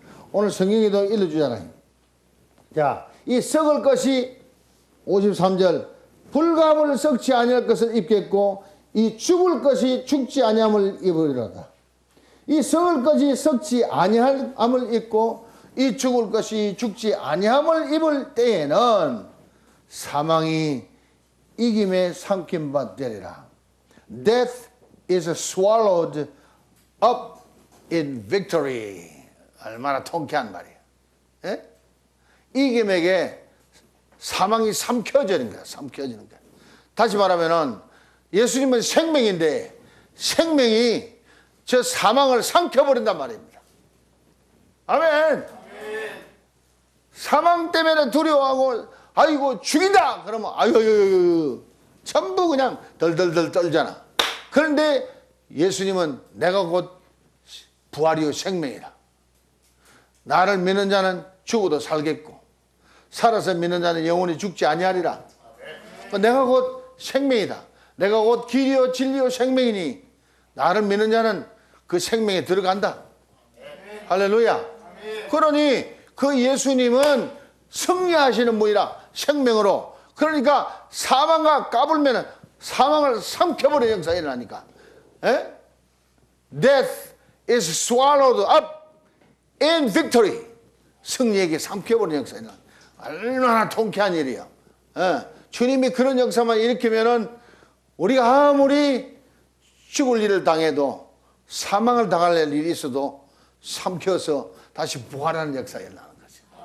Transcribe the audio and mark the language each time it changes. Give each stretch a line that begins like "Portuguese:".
Korean: 오늘 성경에도 일러주잖아요. 자, 이 썩을 것이 53절 불감을 썩지 아니할 것을 입겠고 이 죽을 것이 죽지 아니함을 입으리로다. 이 썩을 것이 썩지 아니함을 입고 이 죽을 것이 죽지 아니함을 입을 때에는 사망이 이김에 삼킴바 되리라.
English: Death is swallowed up in victory.
Korean: 얼마나 통쾌한 말이에요. 예? 이김에게 사망이 삼켜지는 거야. 삼켜지는 거야. 다시 말하면은 예수님은 생명인데 생명이 저 사망을 삼켜버린단 말입니다. 아멘. 사망 때문에 두려워하고 아이고 죽인다 그러면 아유 전부 그냥 덜덜덜 떨잖아. 그런데 예수님은 내가 곧 부활이요 생명이라. 나를 믿는 자는 죽어도 살겠고 살아서 믿는 자는 영원히 죽지 아니하리라. 내가 곧 생명이다. 내가 곧 길이요 진리요 생명이니 나를 믿는 자는 그 생명에 들어간다. 할렐루야. 그러니 그 예수님은 승리하시는 분이라 생명으로. 그러니까 사망과 까불면 사망을 삼켜버리는 역사가 일어나니까. 에?
English: Death is swallowed up in victory.
Korean: 승리에게 삼켜버리는 역사가 일어나. 얼마나 통쾌한 일이야. 주님이 그런 역사만 일으키면은 우리가 아무리 죽을 일을 당해도 사망을 당할 일이 있어도 삼켜서 다시 부활하는 역사가 일어나는 거지.